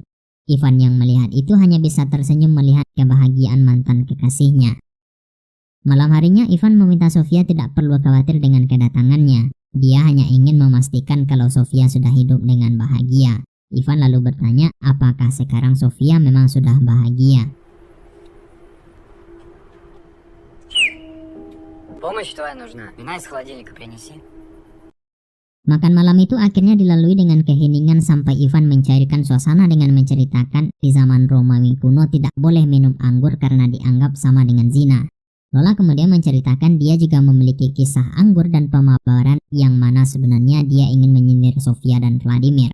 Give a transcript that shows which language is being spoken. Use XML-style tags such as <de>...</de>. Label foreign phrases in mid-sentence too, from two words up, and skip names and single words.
<id>Ivan yang melihat itu hanya bisa tersenyum melihat kebahagiaan mantan kekasihnya. Malam harinya Ivan meminta Sofia tidak perlu khawatir dengan kedatangannya. Dia hanya ingin memastikan kalau Sofia sudah hidup dengan bahagia. Ivan lalu bertanya apakah sekarang Sofia memang sudah bahagia.</id> <ru>Помощь твоя нужна. Вина из холодильника принеси.</ru> <id>Makan malam itu akhirnya dilalui dengan keheningan sampai Ivan mencairkan suasana dengan menceritakan di zaman Romawi kuno tidak boleh minum anggur karena dianggap sama dengan zina. Lola kemudian menceritakan dia juga memiliki kisah anggur dan pemaparan yang mana sebenarnya dia ingin menyindir Sofia dan Vladimir.</id>